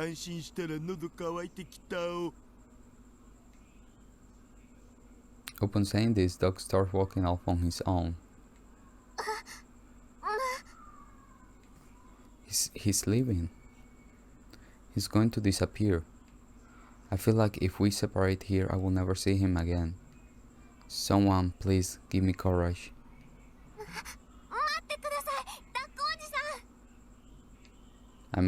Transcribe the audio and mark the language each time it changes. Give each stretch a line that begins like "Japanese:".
Japanese: 安心したら喉乾いてきたお。
English: Upon saying this, Doc starts walking off on his own. He's leaving. He's going to disappear. I feel like if we separate here, I will never see him again. Someone, please give me courage.
Japanese: 待ってください、ダックおじさん。